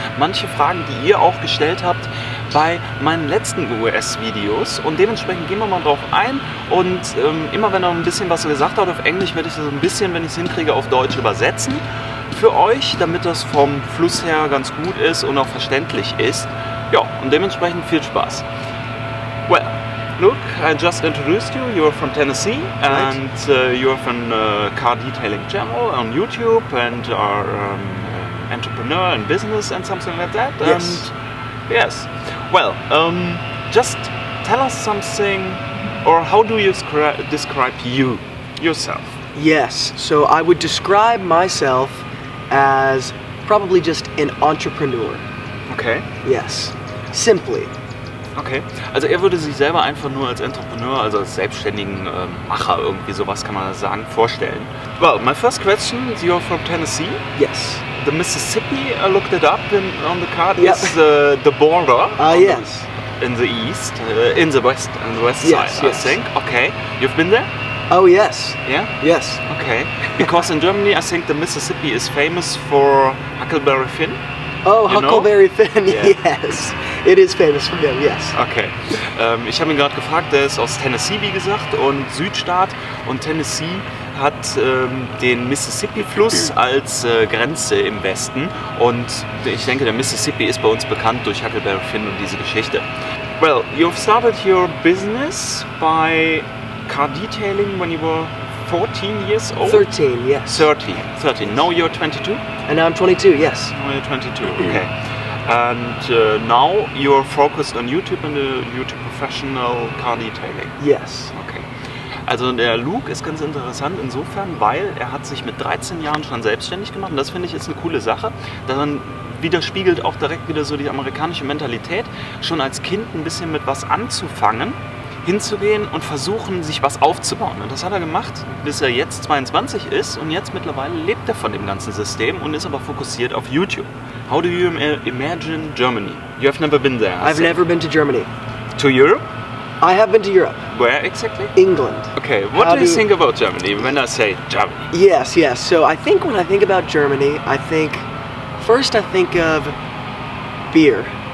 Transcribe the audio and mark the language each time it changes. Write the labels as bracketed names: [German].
[German] Manche Fragen, die ihr auch gestellt habt bei meinen letzten US-Videos. Und dementsprechend gehen wir mal drauf ein. Und immer wenn er ein bisschen was gesagt hat auf Englisch, werde ich das ein bisschen, wenn ich es hinkriege, auf Deutsch übersetzen. Für euch, damit das vom Fluss her ganz gut ist und auch verständlich ist. Ja, und dementsprechend viel Spaß. [English] Well, look, I just introduced you. You're from Tennessee, and you're from car detailing channel on YouTube, and are entrepreneur in business and something like that. Yes. And yes. Well, just tell us something, or how do you describe yourself? Yes, so I would describe myself as probably just an entrepreneur. Okay. Yes, simply. [German] Okay, also er würde sich selber einfach nur als Entrepreneur, also als selbstständigen Macher, irgendwie sowas kann man das sagen, vorstellen. [English] Well, my first question, you're from Tennessee? Yes. The Mississippi, I looked it up on the card, Yep. is the border. Yes. In the east, in the west Yes, side, I think. Okay, you've been there? Oh yes. Yeah? Yes. Okay, because in Germany I think the Mississippi is famous for Huckleberry Finn. Oh, You know? Huckleberry Finn, Yeah. Yes. It is famous for him, yes. [German] Okay, ich habe ihn gerade gefragt, der ist aus Tennessee, wie gesagt, und Südstaat, und Tennessee hat den Mississippi-Fluss als Grenze im Westen, und ich denke, der Mississippi ist bei uns bekannt durch Huckleberry Finn und diese Geschichte. [English] Well, you've started your business by car detailing when you were 14 years old? 13, yes. 13. Now you're 22? And now I'm 22, yes. Now you're 22, okay. And now you're focused on YouTube and the YouTube professional car detailing? Yes. Okay. [German] Also der Luke ist ganz interessant insofern, weil er hat sich mit 13 Jahren schon selbstständig gemacht und das finde ich ist eine coole Sache. Dann widerspiegelt auch direkt wieder so die amerikanische Mentalität, schon als Kind ein bisschen mit was anzufangen, hinzugehen und versuchen, sich was aufzubauen. Und das hat er gemacht, bis er jetzt 22 ist und jetzt mittlerweile lebt er von dem ganzen System und ist aber fokussiert auf YouTube. [English] How do you imagine Germany? You have never been there. I've never been to Germany. To Europe? I have been to Europe. Where exactly? England. Okay, what do you think about Germany when I say Germany? Yes, yes. So I think when I think about Germany, first I think of beer.